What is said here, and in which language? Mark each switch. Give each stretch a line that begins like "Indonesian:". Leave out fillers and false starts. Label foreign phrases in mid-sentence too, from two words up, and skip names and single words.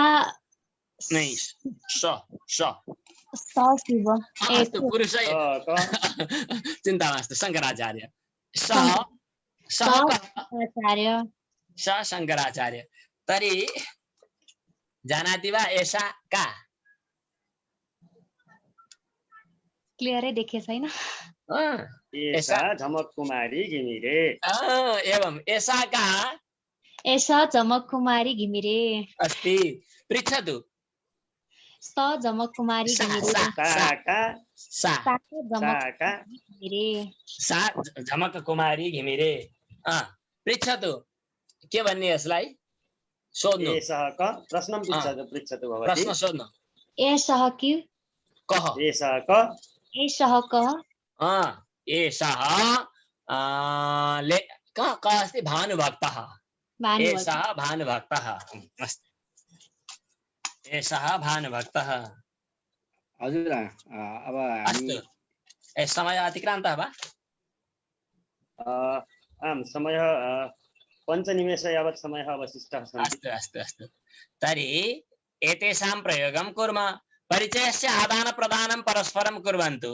Sanskrit: नहीं, स शिव। अस्तु, पुरुष। चिन्ता मास्तु, शङ्कराचार्य। सः आचार्य। स शङ्कराचार्य। तर्हि जानाति वा एषा का?
Nepali: क्लियरै देखे छैन।
Sanskrit: एषा झमक कुमारी घिमिरे। एवं, एषा का? एषा झमक कुमारी घिमिरे अस्ति। पृच्छतु। स झमक कुमारी घिमिरे। सा झमक कुमारी घिमिरे।
Nepali: पृच्छतु। के भन्ने यसलाई? सोध्नु।
Sanskrit: एषः क? प्रश्नं पृच्छतु भवती।
Nepali: प्रश्न सोध्नु।
Sanskrit: एषः कि? कः? एषः क? एषः कः? एषः कः अस्ति? भानुभक्तः। एषः भानुभक्तः। अस्तु, एषः भानुभक्तः।
Nepali: हजुर। अब
Sanskrit: अस्तु, समय अतिक्रान्तः वा? आम्, समयः 5 निमेष यावत् समयः अवशिष्टः। अस्तु अस्तु अस्तु। तर्हि एतेषां प्रयोगं कुर्मः। परिचयस्य आदानप्रदानं परस्परं कुर्वन्तु।